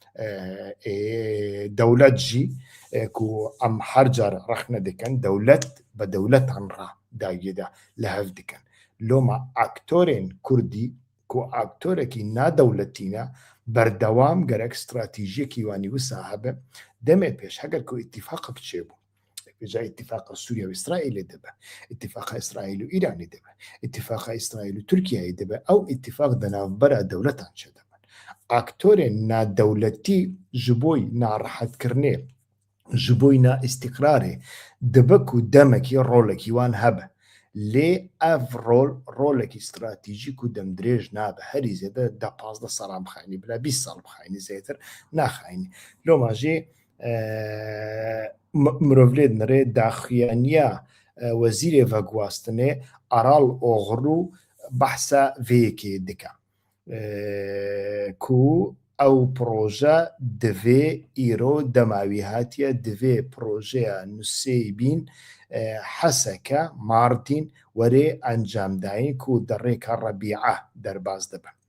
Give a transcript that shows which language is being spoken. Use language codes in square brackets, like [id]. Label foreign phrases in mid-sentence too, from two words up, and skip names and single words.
[ku] dewlet jî ku em her car rexne dikin dewlet bi dewletan re dawiyê de li hev dikin loma aktorên Kurdî ku aktorekî nadewletî ne berdewam gerek stratejiyekî wanî wisa hebe demê pêş heger ku îtîfaq biçêbû بجای اتفاق سووریا و ئیسرائیل دەبە، اتفاق ئیسرائیل و ئیرانی دەبە، اتفاق ئیسرائیل و تورکیای دەبە، ئەو اتفاق دەناوبەرە دەوڵەتان چێ دەبن. ئاکتۆرێن نادەوڵەتی ji بۆی ناڕەحەتکردنێ ji بۆی نائیستیقرارێ دەبک و دەمێکی ڕۆڵێکی وان هەبە لێ ئەڤ ڕۆڵێکی استراتیژیک و دەمدرێژ نابە هەری زێدە 15 ساڵان بخاینی بلا 20 ساڵ بخاینی زێتر ناخاینی لۆ ماژێ مرۆڤ لێ نەرێ داخیانیا وەزیرێ ڤەگواستنێ ئەراڵ ئۆغڕ و بەحسە vêyekê dike ku ew proje divê îro demawî hatiye divê projeya nûseyê bîn heseke Martîn werê encamdayîn ku di rêka Rebîe derbas dibe.